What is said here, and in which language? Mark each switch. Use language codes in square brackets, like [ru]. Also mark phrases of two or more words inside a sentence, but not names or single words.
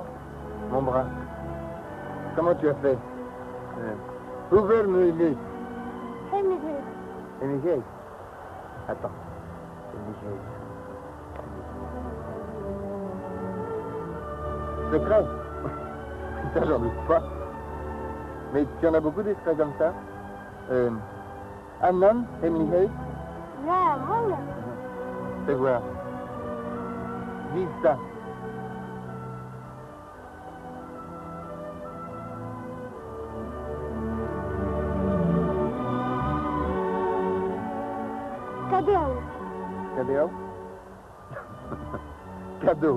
[fr] Mon bras. Comment tu as fait? Ouvre-le. [sv] Hemlighet. Hemlighet. Attends. Hemlighet. [fr] Secret? Ça, j'en doute pas. Mais tu en as beaucoup des secrets comme ça? [sv] Annan, Hemlighet? Ja, många. [fr] Fais voir. Dis ça. Cadeau. Cadeau? Cadeau.